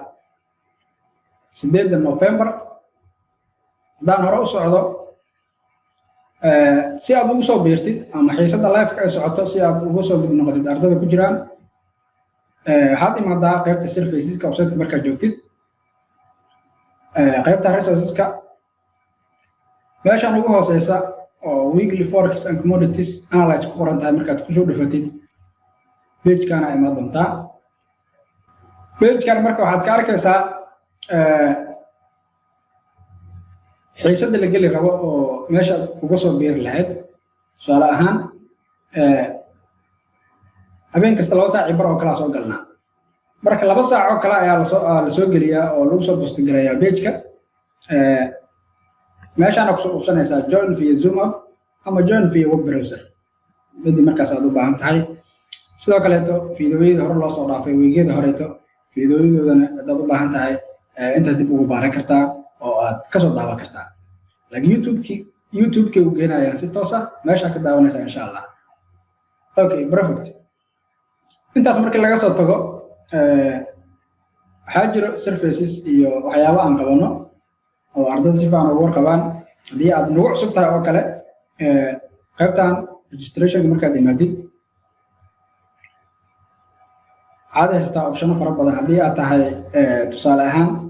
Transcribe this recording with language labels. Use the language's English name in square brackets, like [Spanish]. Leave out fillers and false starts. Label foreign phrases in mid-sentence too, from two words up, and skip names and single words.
[Somali] 8 November daan hore u socdo si aad ugu soo beertid ama xiisada live ka socoto si aad ugu soo mid noqotid ardayda ku jiraan waxaad imaadaa qaybta serviceska website markaad joogtid qaybta resourceska meeshaan ugu hooseysa oo [English] weekly forex and commodities analyze [Somali] ku qoran tahay markaad ku soo dhufatid page-kana imaad doontaa page-kan marka waxaad ka arkaysaa xiisada la geli rabo oo meesha uga soo beeri lahayd su'aal ahaan habeen kasta 2 saac bar oo kala soo galnaa marka 2 saac oo kala ayaa la soo geliyaa oo lagu soo post gareeyaa page-ka meeshaan ku soo qabsanaysaa [English] join via Zoom [Somali] app ama [English] join via web browser [Somali] mid markaas aad u baahan tahay sidoo kale fiidiyowyada hore loo soo dhaafay weegyada horeeto fiidiyoyadana aad u baahan tahay inta dib ugu baaran kartaa oo aad ka soo daawan kartaa laakiin YouTube-ki uu geenayaa si toos ah meesha ka daawanaysaa [Arabic] insha Allah [English] okay perfect [Somali] intaas markii laga soo tago waxaa jiro services iyo waxyaabo aan qabano oo ardayda si fiican ugu warqabaan haddii aad nagu cusub tahay oo kale qaybtan registration markaad imaadid aad haystaa option fara badan haddii aad tahay tusaale ahaan